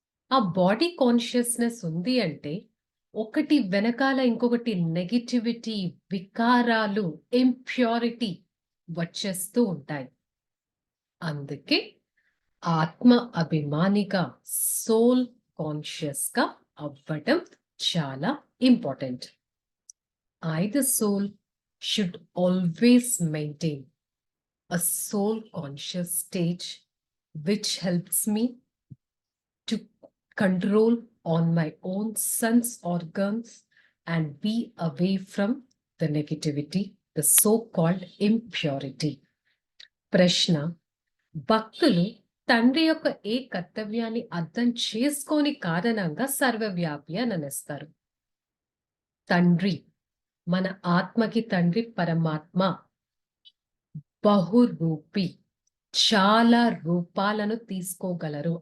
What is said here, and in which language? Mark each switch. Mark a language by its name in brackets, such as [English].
[Telugu] ఆ body consciousness ఉంది అంటే ఒకటి వెనకాల ఇంకొకటి నెగిటివిటీ, వికారాలు, ఇంప్యూరిటీ వచ్చేస్తూ ఉంటాయి. అందుకే ఆత్మ అభిమానిగా, సోల్ కాన్షియస్ గా అవ్వడం చాలా important. [English] I, the soul, should always maintain a soul conscious stage which helps me to control on my own sense organs and be away from the negativity, the so-called impurity. [Telugu] ప్రశ్న: భక్తులు తండ్రి యొక్క ఏ కర్తవ్యాన్ని అర్థం చేసుకోని కారణంగా సర్వవ్యాపి అని అనేస్తారు. తండ్రి, మన ఆత్మకి తండ్రి పరమాత్మ బహురూపి, చాలా రూపాలను తీసుకోగలరు.